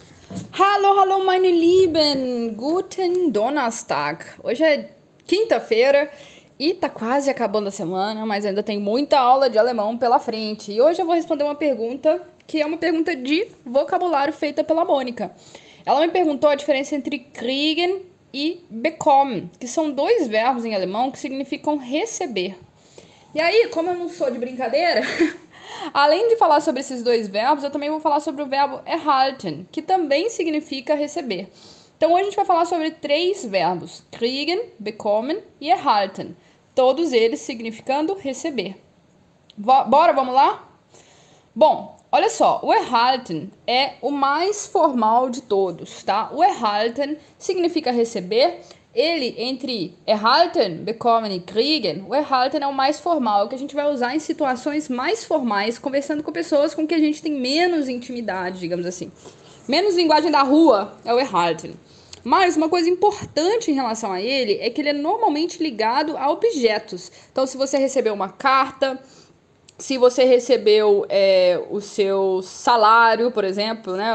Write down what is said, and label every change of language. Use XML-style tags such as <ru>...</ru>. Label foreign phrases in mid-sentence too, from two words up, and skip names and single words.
<de>Hallo, hallo, meine Lieben! Guten Donnerstag!</de> <pt>Hoje é quinta-feira e tá quase acabando a semana, mas ainda tem muita aula de alemão pela frente. E hoje eu vou responder uma pergunta que é uma pergunta de vocabulário feita pela Mônica. Ela me perguntou a diferença entre kriegen e bekommen, que são dois verbos em alemão que significam receber. E aí, como eu não sou de brincadeira, além de falar sobre esses dois verbos, eu também vou falar sobre o verbo erhalten, que também significa receber. Então hoje a gente vai falar sobre três verbos:</pt> <de>kriegen, bekommen e erhalten.</de> <pt>Todos eles significando receber. Bora, vamos lá? Bom, olha só, o erhalten é o mais formal de todos, tá? O erhalten significa receber. Ele, entre</pt> <de>erhalten, bekommen</de> <pt>e kriegen, o erhalten é o mais formal, é o que a gente vai usar em situações mais formais, conversando com pessoas com que a gente tem menos intimidade, digamos assim. Menos linguagem da rua é o erhalten. Mas uma coisa importante em relação a ele é que ele é normalmente ligado a objetos. Então, se você recebeu uma carta, se você recebeu o seu salário, por exemplo, né?</pt>